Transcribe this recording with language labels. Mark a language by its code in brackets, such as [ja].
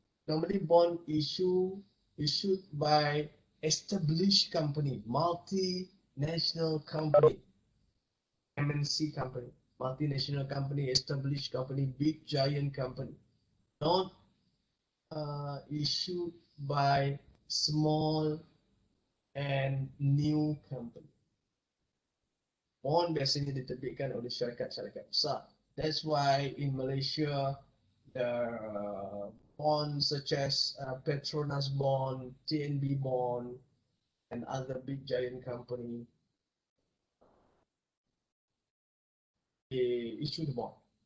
[en] Normally bond issued by established company, multinational company, MNC company, multinational company, established company, big giant company, not issued by small and new company. [ms] Bond biasanya diterbitkan oleh syarikat-syarikat besar. [en] That's why in Malaysia, the bonds such as Petronas bond, TNB bond, and other big giant company, they issue the bond.